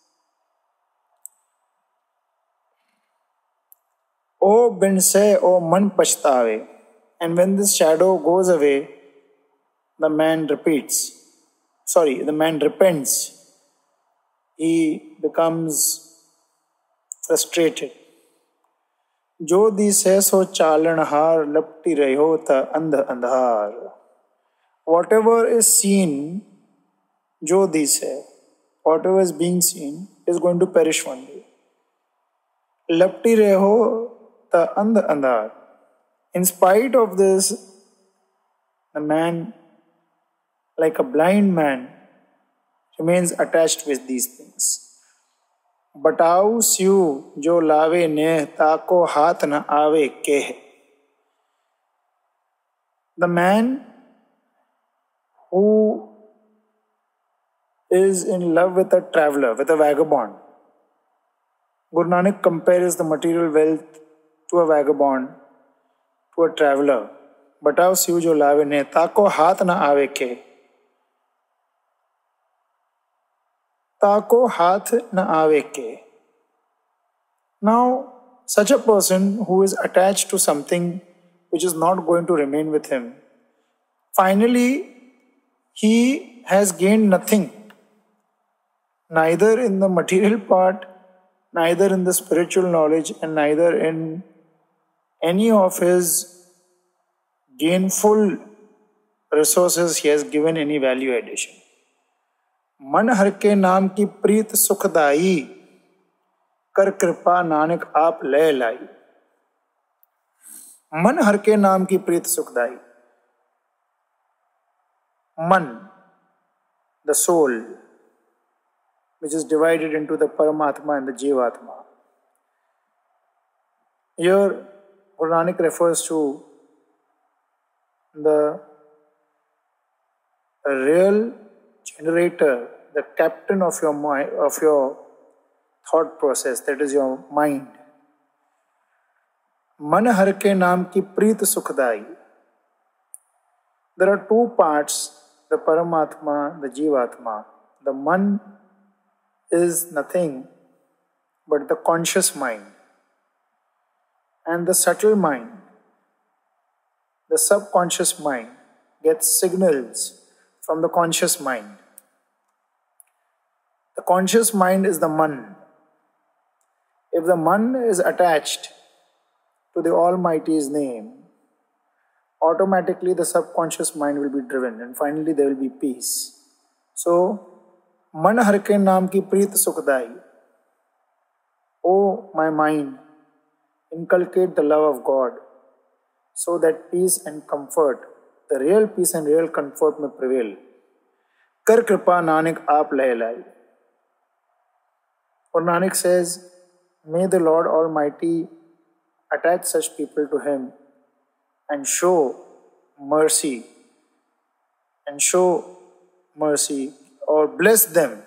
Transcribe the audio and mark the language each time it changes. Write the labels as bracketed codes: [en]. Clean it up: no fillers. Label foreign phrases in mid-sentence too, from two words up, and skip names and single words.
[pa] ਓਹ ਬਿਨਸੈ ਓਹ ਮਨਿ ਪਛੁਤਾਵੈ. [en] And when this shadow goes away, the man repents. He becomes frustrated. [pa] ਜੋ ਦੀਸੈ ਸੋ ਚਾਲਨਹਾਰੁ ਲਪਟਿ ਰਹਿਓ ਤਹ ਅੰਧ ਅੰਧਾਰੁ. [en] Whatever is seen, [pa] ਜੋ ਦੀਸੈ, [en] whatever is being seen is going to perish one day. [pa] ਲਪਟਿ ਰਹਿਓ ਤਹ ਅੰਧ ਅੰਧਾਰੁ. [en] In spite of this, the man, like a blind man, remains attached with these things. [pa] ਬਟਾਊ ਸਿਉ ਜੋ ਲਾਵੈ ਨੇਹ ਤਾ ਕਉ ਹਾਥਿ ਨ ਆਵੈ ਕੇਹ. [en] The man who is in love with a traveler, with a vagabond. Guru Nanak compares the material wealth to a vagabond, to a traveler. [pa] ਬਟਾਊ ਸਿਉ ਜੋ ਲਾਵੈ ਨੇਹ ਤਾ ਕਉ ਹਾਥਿ ਨ ਆਵੈ ਕੇਹ. ਤਾ ਕਉ ਹਾਥਿ ਨ ਆਵੈ ਕੇਹ. [en] Now, such a person who is attached to something which is not going to remain with him, finally, he has gained nothing, neither in the material part, neither in the spiritual knowledge, and neither in any of his gainful resources he has given any value addition. [pa] ਮਨ ਹਰਿ ਕੇ ਨਾਮ ਕੀ ਪ੍ਰੀਤਿ ਸੁਖਦਾਈ, ਕਰਿ ਕਿਰਪਾ ਨਾਨਕ ਆਪਿ ਲਏ ਲਾਈ. ਮਨ ਹਰਿ ਕੇ ਨਾਮ ਕੀ ਪ੍ਰੀਤਿ ਸੁਖਦਾਈ. [en] Man, the soul, which is divided into the Paramatma and the Jivatma. Here, Guru Nanak refers to the real generator, the captain of your mind, of your thought process, that is your mind. [pa] ਮਨ ਹਰਿ ਕੇ ਨਾਮ ਕੀ ਪ੍ਰੀਤਿ ਸੁਖਦਾਈ. [en] There are two parts, the Paramatma, the Jivatma. The man is nothing but the conscious mind. And the subtle mind, the subconscious mind, gets signals from the conscious mind. The conscious mind is the man. If the man is attached to the Almighty's name, automatically the subconscious mind will be driven, and finally there will be peace. So, [pa] ਮਨ ਹਰਿ ਕੇ ਨਾਮ ਕੀ ਪ੍ਰੀਤਿ ਸੁਖਦਾਈ. [en] O my mind, inculcate the love of God, so that peace and comfort, the real peace and real comfort may prevail. [pa] ਕਰਿ ਕਿਰਪਾ ਨਾਨਕ ਆਪਿ ਲਏ ਲਾਈ. [en] Or Nanak says, may the Lord Almighty attach such people to Him and show mercy, or bless them.